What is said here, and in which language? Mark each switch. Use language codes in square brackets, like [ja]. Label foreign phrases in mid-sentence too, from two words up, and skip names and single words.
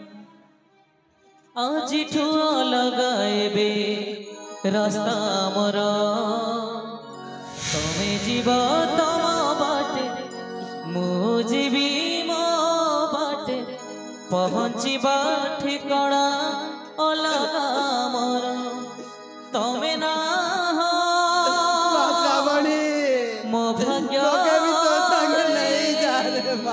[or] ଆଜିଠୁ ଲଗାଇବେ ରାସ୍ତା ମୋର ତମେ ଯିବ ତମ ବାଟେ ମୁଁ ଯିବି ମୋ ବାଟେ ପହଞ୍ଚିବା ଠିକଣା ଅଲଗା ମୋର ତମେ ନା শ্রাবণী ମୋ ଭାଗ୍ୟ [bn] তোকে भी তোর সঙ্গে নেই যা রে মা